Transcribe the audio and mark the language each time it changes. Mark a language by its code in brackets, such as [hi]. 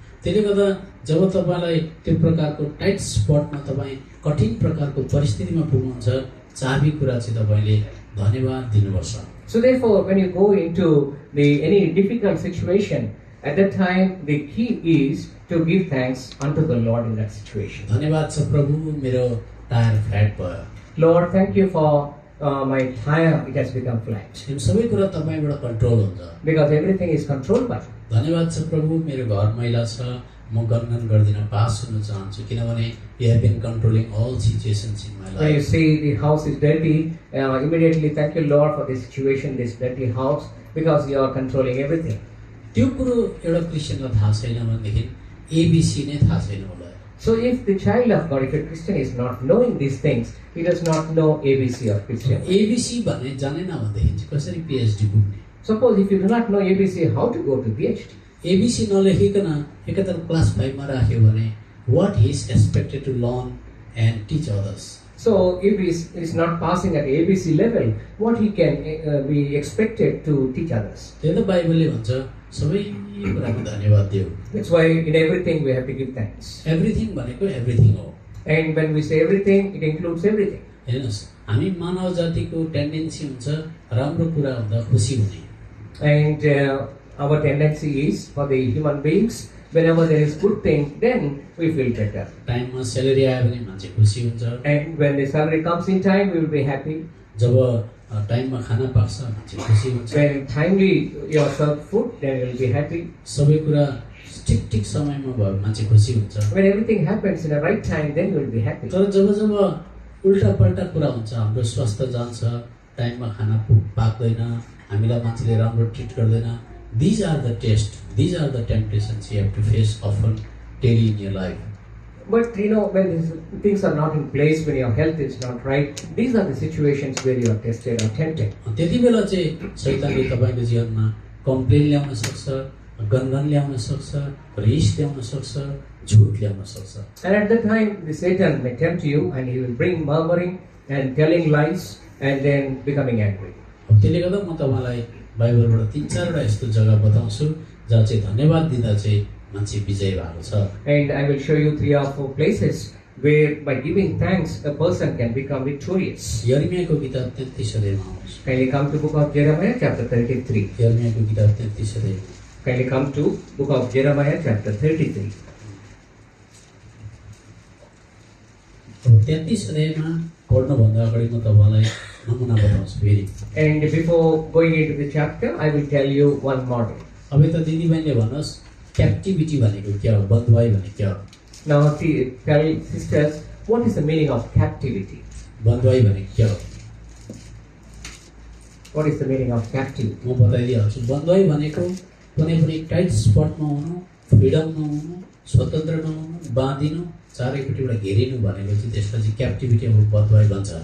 [ne] त्यसले गर्दा जब तपाईलाई त्यो प्रकारको टाइट स्पटमा तपाईँ कठिन प्रकारको परिस्थितिमा पुग्नुहुन्छ, चाबी कुरा चाहिँ तपाईले धन्यवाद दिनुपर्छ। [en] So therefore, when you go into any difficult situation, at that time the key is to give thanks unto the Lord in that situation. [ne] धन्यवाद छ प्रभु, मेरो टायर फ्ल्याट भयो। [en] Lord, thank you for my tire, it has become flat. [ne] यो सबै कुरा तपाईबाट control हुन्छ। [en] Because everything is controlled by you. [ne] धन्यवाद छ प्रभु, मेरो घर मैला छ, म गनगन गर्दिन, पास हुन चाहन्छु, किनभने [en] you have been controlling all situations in my When you life। see the house is dirty, immediately thank you Lord for this situation, this dirty house, because you are controlling everything. [ne] त्यो कुरो एउटा क्रिस्चियनलाई थाहा छैन भनेदेखि ABC नै थाहा छैन होला। [en] So if the child of God, if a Christian is not knowing these things, he does not know ABC of Christian. [ne] ABC भन्ने जानेन भनेदेखि चाहिँ कसरी पीएचडी पुग्ने? [en] Suppose if you do not know ABC, how to go to PhD? [ne] ABC नलेखिकन एकतर class 5 मा राख्यो भने [en] what he is expected to learn and teach others? So if he is not passing at ABC level, what he can be expected to teach others? [ne] त्यो त बाइबलले भन्छ सबै कुरामा धन्यवाद दियो। [en] That's why in everything we have to give thanks. [ne] Everything भनेको everything हो। [en] And when we say everything, it includes everything. [ne] हेर्नुहोस्, हामी मानव जातिको टेन्डेन्सी हुन्छ राम्रो कुरा हुँदा खुसी हुने। [en] And our tendency is for the human beings, whenever there is good thing, then we feel better. [ne] टाइममा स्यालेरी आयो भने मान्छे खुसी हुन्छ। [en] And when the salary comes in time, we will be happy. [ne] जब टाइममा खाना पाक्छ मान्छे खुसी हुन्छ। [en] When timely you are served food, then you will be happy. [ne] सबै कुरा ठिक समयमा भयो मान्छे खुसी हुन्छ। [en] When everything happens in the right time, then you will be happy. [ne] तर जब उल्टा पल्टा कुरा हुन्छ, हाम्रो स्वास्थ्य जान्छ, टाइममा खाना पाक्दैन, हामीलाई मान्छेले राम्रो ट्रिट गर्दैन, [en] these are the tests, these are the temptations you have to face often daily in your life. But when things are not in place, when your health is not right, these are the situations where you are tested or tempted. [ne] त्यति बेला चाहिँ शैतानले तपाईँको जीवनमा complain ल्याउन सक्छ, गनगन ल्याउन सक्छ, रिस ल्याउन सक्छ, झुट ल्याउन सक्छ। [en] And at that time, the Satan may tempt you, and he will bring murmuring and telling lies, and then becoming angry. [ne] त्यसले गर्दा म तपाईँलाई बाइबलबाट 3-4 यस्तो जग्गा बताउँछु जहाँ चाहिँ धन्यवाद दिँदा चाहिँ मान्छे विजय भएको छ। [en] And I will show you 3 or 4 places where by giving thanks, a person can become victorious. [ne] यर्मियाको किताब 33 अध्यायमा आउनुहोस्। [en] Kindly come to book of Jeremiah, chapter 33. [ne] यर्मियाको किताब 33 अध्याय। [en] Kindly come to book of Jeremiah, chapter 33. [ne] 33 अध्यायमा पढ्नुभन्दा अगाडि म तपाईँलाई नमुना बताउँछु फेरि। [en] And before going into the chapter, I will tell you one model. [ne] अब त दिदीबहिनीले भन्नुहोस् क्याप्टिभिटी भनेको के हो, बन्धुवाई भनेको के हो? [en] Now, tell sisters, what is the meaning of captivity? [ne] बन्धुवाई भनेको के हो? [en] What is the meaning of captivity? [ne] म बताइदिइहाल्छु। बन्धुवाई भनेको कुनै पनि टाइट स्पटमा हुनु, फ्रिडममा हुनु, स्वतन्त्र नहुनु, बाँधिनु, चारैपट्टिबाट घेरिनु भनेको चाहिँ त्यसलाई चाहिँ क्याप्टिभिटी अब बन्धुवाई भन्छ।